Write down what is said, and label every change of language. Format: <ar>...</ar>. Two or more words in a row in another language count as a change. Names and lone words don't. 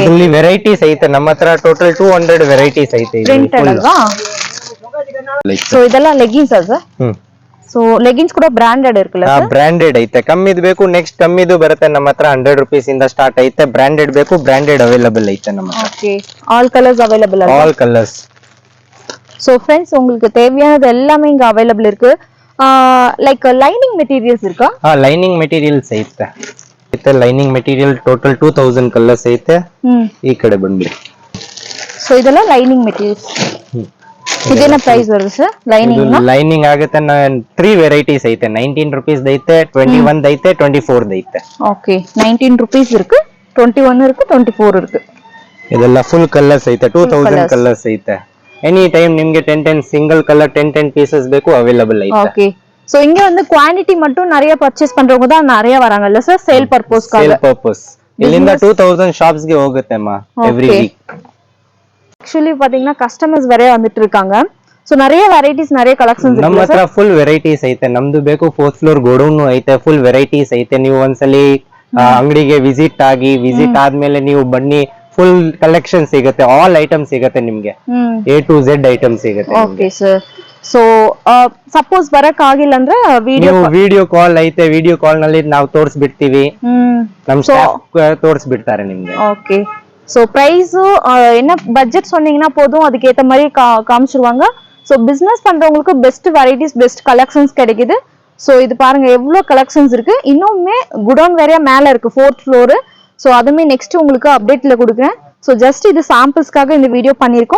<kn>ಇದರಲ್ಲಿ ವೆರೈಟೀಸ್ ಐತೆ ನಮ್ಮ ಹತ್ರ.</kn> <en>total 200 varieties</en> <kn>ಐತೆ. ಪ್ರಿಂಟೆಡ್ ಅಲ್ವಾ? ಸೊ ಇದೆಲ್ಲ ಲೆಗ್ಗಿನ್ಸ್ ಸರ್? ಸೊ ಲೆಗ್ಗಿನ್ಸ್ ಕೂಡ ಬ್ರಾಂಡೆಡ್ ಇರುತ್ತಲ್ಲ ಸರ್? ಬ್ರಾಂಡೆಡ್ ಐತೆ. ಕಮ್ಮಿದು ಬೇಕು, ನೆಕ್ಸ್ಟ್ ಕಮ್ಮಿದು ಬರುತ್ತೆ ನಮ್ಮ ಹತ್ರ. 100 ರುಪೀಸ್ ಇಂದ ಸ್ಟಾರ್ಟ್ ಐತೆ. ಬ್ರಾಂಡೆಡ್ ಬೇಕು,</kn> <en>branded available</en> <kn>ಐತೆ ನಮ್ಮ ಹತ್ರ.</kn> <ta>ஓகே.</ta> <en>all colors available</en> <ta>இருக்கு.</ta> <en>all colors. so friends,</en> <ta>உங்களுக்கு தேவையானது எல்லாமே இங்க அவைலபிள் இருக்கு.</ta> <en>like lining materials</en> <ta>இருக்கா?</ta> <en>lining materials</en> <kn>ಐತೆ.</kn> <en>lining material total 2000 colors</en> <kn>ಐತೆ. ಈ ಕಡೆ ಬಂದ್ಬಿಡಿ.</kn> <ta>சோ இதெல்லாம்</ta> <en>lining materials.</en> <ta>இது என்ன ப்ரைஸ் வருது சார்? லைனிங் நா?</ta> <kn>ಲೈನಿಂಗ್ ಆಗುತ್ತೆ. 3 ವೆರೈಟೀಸ್ ಐತೆ. 19 ರುಪೀಸ್ ಐತೆ, 21 ಐತೆ, 24 ಐತೆ.</kn> <ta>ஓகே. 19 ருபீஸ் இருக்கு, 21 இருக்கு, 24 இருக்கு.</ta> <kn>ಇದೆಲ್ಲ</kn> <en>full colors</en> <kn>ಐತೆ. 2000 ಕಲರ್ಸ್ ಐತೆ.</kn> <en>any time</en> <kn>ನಿಮಗೆ</kn> <en>10 single color 10 pieces</en> <kn>ಬೇಕು, ಅವೈಲೇಬಲ್ ಐತೆ.</kn> <ta>ஓகே. சோ இங்க வந்து குவாண்டிட்டி மட்டும் நிறைய பர்ச்சேஸ் பண்றவங்க தான் நிறைய வராங்கல்ல சார்,</ta> <en>sale purposeக்காக? sale purpose.</en> <kn>ಇಲ್ಲಿಂದ 2000 ಶಾಪ್ಸ್ ಗೆ ಹೋಗುತ್ತೆ ಅಮ್ಮ</kn> <en>every week.</en> <ta>ஆக்சுவலி பாத்தீங்கன்னா கஸ்டமர்ஸ் வேற வந்துட்டு இருக்காங்க. சோ நிறைய வெரைட்டிஸ், நிறைய கலெக்ஷன்ஸ் ಇದೆ.</ta> <kn>ನಮ್ಮ ಹತ್ರ</kn> <en>full varieties</en> <kn>ಐತೆ. ನಮ್ದು ಬೇಕು</kn> <en>4th floor godown</en> <kn>ಐತೆ.</kn> <en>full varieties</en> <kn>ಐತೆ. ನೀವು ಒಂದ್ಸಲಿ ಅಂಗಡಿಗೆ ವಿಸಿಟ್ ಆದ್ಮೇಲೆ ನೀವು ಬನ್ನಿ,</kn> <en>full collection</en> <kn>ಸಿಗುತ್ತೆ.</kn> <en>all item</en> <kn>ಸಿಗುತ್ತೆ ನಿಮ್ಗೆ. A to Z ಐಟಮ್ ಸಿಗುತ್ತೆ.</kn> <en>okay sir. so suppose</en> <kn>ಬರಕ್ ಆಗಿಲ್ಲ ಅಂದ್ರೆ</kn> <en>video call</en> <kn>ಐತೆ.</kn> <en>video call</en> <kn>ನಲ್ಲಿ ನಾವು ತೋರಿಸ್ಬಿಡ್ತೀವಿ. ನಮ್ ಸ್ಟಾಫ್ ತೋರಿಸ್ಬಿಡ್ತಾರೆ ನಿಮ್ಗೆ.</kn> <ta>ஓகே.</ta> <en>so price</en> <ta>என்ன பட்ஜெட் சொன்னீங்கன்னா போதும், அதுக்கு ஏத்த மாதிரி காமிச்சிருவாங்க.</ta> <en>so business</en> <ta>பண்றவங்களுக்கு</ta> <en>best varieties, best collections</en> <ta>கிடைக்குது. சோ இது பாருங்க எவ்வளவு கலெக்ஷன்ஸ் இருக்கு. இன்னுமே குடோன் வேற மேல இருக்கு,</ta> <en>4th floor.</en> <ta>சோ அதுமே நெக்ஸ்ட் உங்களுக்கு அப்டேட்ல கொடுக்குறேன்.</ta> <en>so just</en> <ta>இது சாம்பிள்ஸ்க்காக இந்த வீடியோ பண்ணிருக்கோம்.</ta>